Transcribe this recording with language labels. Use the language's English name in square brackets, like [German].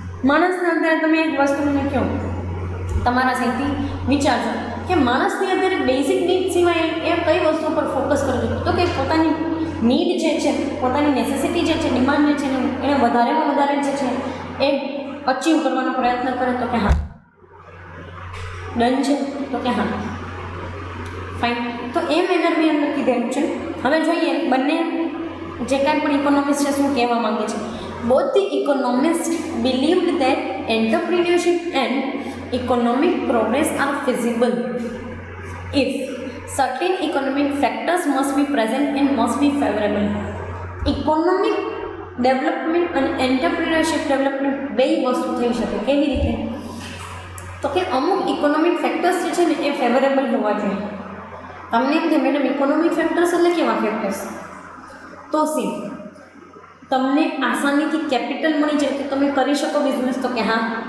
[Gujarati] માણસને અત્યારે તમે એક વસ્તુને કહો, તમારા સાઈડથી વિચારજો કે માણસની અત્યારે બેઝિક નીડ સિવાય એ કઈ વસ્તુ પર ફોકસ કરજો તો કે પોતાની નીડ જે છે, પોતાની નેસેસિટી જે છે, ડિમાન્ડ જે છે એને વધારેમાં વધારે જે છે એ અચીવ કરવાનો પ્રયત્ન કરે તો કે હા ડન છે, તો કે હા ફાઇન. તો એ મેનરની અંદર કીધેલું છે. હવે જોઈએ બંને જે કાંઈ પણ ઇકોનોમિસ્ટ છે શું કહેવા માંગે છે. [English] Both the economists believed that entrepreneurship and economic progress are feasible if certain economic factors must be present and must be favorable. Economic [Gujarati] development અને એન્ટરપ્રિન્યોરશિપ ડેવલપમેન્ટ બે વસ્તુ થઈ શકે. કેવી રીતે? તો કે અમુક ઇકોનોમિક ફેક્ટર્સ જે છે ને એ ફેવરેબલ હોવા જોઈએ. તમને એમ થાય મેડમ ઇકોનોમિક ફેક્ટર્સ એટલે કેવા ફેક્ટર્સ? તો સી તમને આસાનીથી કેપિટલ મળી જાય તો તમે કરી શકો બિઝનેસ, તો કે હા.